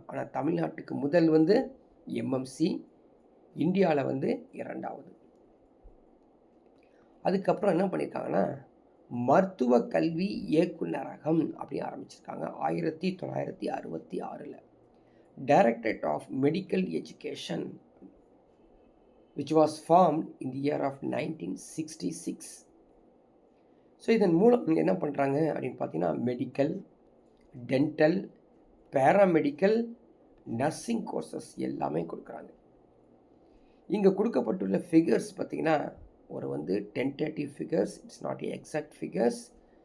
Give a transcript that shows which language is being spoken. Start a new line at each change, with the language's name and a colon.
Tamil: ஆனால் தமிழ்நாட்டுக்கு முதல் வந்து எம்எம்சி, இந்தியாவில் வந்து இரண்டாவது. அதுக்கப்புறம் என்ன பண்ணியிருக்காங்கன்னா, மருத்துவ கல்வி இயக்குநரகம் அப்படி ஆரம்பிச்சிருக்காங்க 1966.
English: Directorate of medical education which was formed in the year of 1966.
Tamil: So இதன் மூலம் என்ன பண்ணுறாங்க அப்படின்னு பார்த்தீங்கன்னா, medical, dental, paramedical, nursing courses எல்லாமே கொடுக்குறாங்க. இங்கே கொடுக்கப்பட்டுள்ள ஃபிகர்ஸ் பார்த்திங்கன்னா, ஒரு வந்து tentative figures,
English: It's not exact figures.